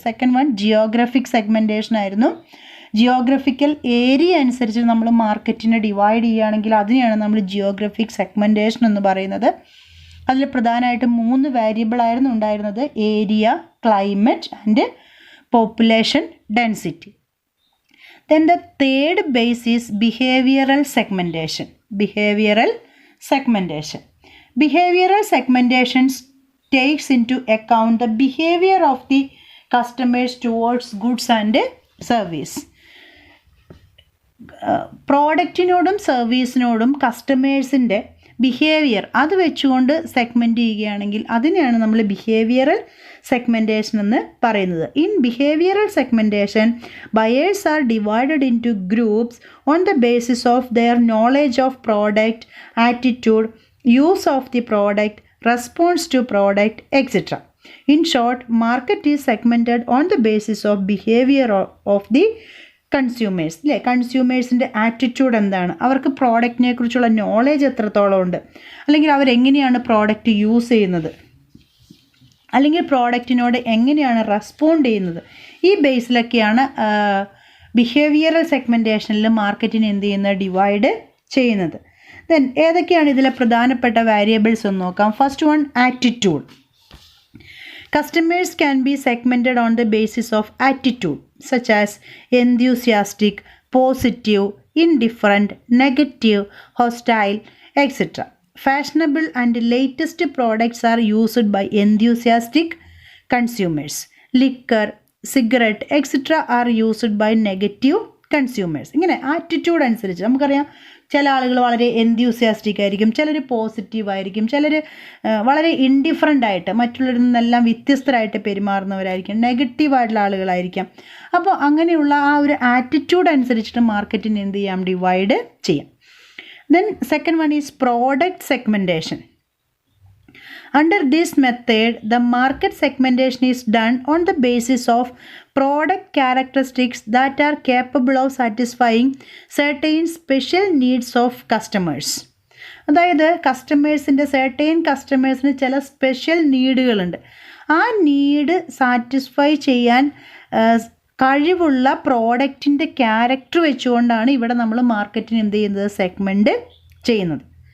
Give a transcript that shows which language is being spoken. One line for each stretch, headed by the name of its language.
Malayalam: Second one Geographic segmentation ആയിരുന്നു. Geographical area അനുസരിച്ച് നമ്മൾ മാർക്കറ്റിനെ ഡിവൈഡ് ചെയ്യുകയാണെങ്കിൽ അതിനെയാണ് നമ്മൾ ജിയോഗ്രഫിക് സെഗ്മെൻറ്റേഷൻ എന്ന് പറയുന്നത്. അതിൽ പ്രധാനമായിട്ടും 3 വേരിയബിൾ ആയിരുന്നു ഉണ്ടായിരുന്നത്: area, climate and population density.
English: Then the third base is behavioral segmentation. Behavioral segmentation. Behavioral segmentation takes into account the behavior of the customers towards goods and service.
Malayalam: പ്രോഡക്റ്റിനോടും സർവീസിനോടും കസ്റ്റമേഴ്സിൻ്റെ behaviour അത് വെച്ചുകൊണ്ട് segment ചെയ്യുകയാണെങ്കിൽ അതിനെയാണ് നമ്മൾ behavioural segmentation എന്ന് പറയുന്നത്.
English: In behavioural segmentation, buyers are divided into groups on the basis of their knowledge of product, attitude, use of the product, response to product, etcetera. In short, market is segmented on the basis of behaviour of the consumers.
Malayalam: അല്ലേ, കൺസ്യൂമേഴ്സിൻ്റെ attitude എന്താണ്, അവർക്ക് പ്രോഡക്റ്റിനെ കുറിച്ചുള്ള knowledge എത്രത്തോളം ഉണ്ട്, അല്ലെങ്കിൽ അവരെങ്ങനെയാണ് product use ചെയ്യുന്നത്, അല്ലെങ്കിൽ പ്രോഡക്റ്റിനോട് എങ്ങനെയാണ് റെസ്പോണ്ട് ചെയ്യുന്നത്. ഈ ബേസിലൊക്കെയാണ് ബിഹേവിയറൽ സെഗ്മെൻറ്റേഷനിൽ മാർക്കറ്റിനെ എന്ത് ചെയ്യുന്നത്, ഡിവൈഡ് ചെയ്യുന്നത്. ദെൻ ഏതൊക്കെയാണ് ഇതിലെ പ്രധാനപ്പെട്ട വേരിയബിൾസ് എന്ന് നോക്കാം.
English: First one, attitude. Customers can be segmented on the basis of attitude, such as enthusiastic, positive, indifferent, negative, hostile, etc. Fashionable and latest products are used by enthusiastic consumers. Liquor, cigarette, etc. are used by negative consumers.
Malayalam: ഇങ്ങനെ attitude അനുസരിച്ച് നമുക്കറിയാം, ചില ആളുകൾ വളരെ എൻത്യൂസിയാസ്റ്റിക് ആയിരിക്കും, ചിലർ positive ആയിരിക്കും, ചിലർ വളരെ ഇൻഡിഫറൻ്റ് ആയിട്ട് മറ്റുള്ളവരിൽ നിന്നെല്ലാം വ്യത്യസ്തരായിട്ട് പെരുമാറുന്നവരായിരിക്കും, നെഗറ്റീവായിട്ടുള്ള ആളുകളായിരിക്കാം. അപ്പോൾ അങ്ങനെയുള്ള ആ ഒരു ആറ്റിറ്റ്യൂഡ് അനുസരിച്ചിട്ട് മാർക്കറ്റിന് എന്ത് ചെയ്യാം, ഡിവൈഡ് ചെയ്യാം.
English: Then second one is product segmentation. Under this method, the market segmentation is done on the basis of product characteristics that are capable of satisfying certain special needs of customers.
Malayalam: അതായത് കസ്റ്റമേഴ്സിൻ്റെ കസ്റ്റമേഴ്സിന് ചില special നീഡുകളുണ്ട്. ആ need satisfy ചെയ്യാൻ കഴിവുള്ള പ്രോഡക്റ്റിൻ്റെ character വെച്ചുകൊണ്ടാണ് ഇവിടെ നമ്മൾ മാർക്കറ്റിന് എന്ത് ചെയ്യുന്നത്, സെഗ്മെൻറ്റ് ചെയ്യുന്നത്.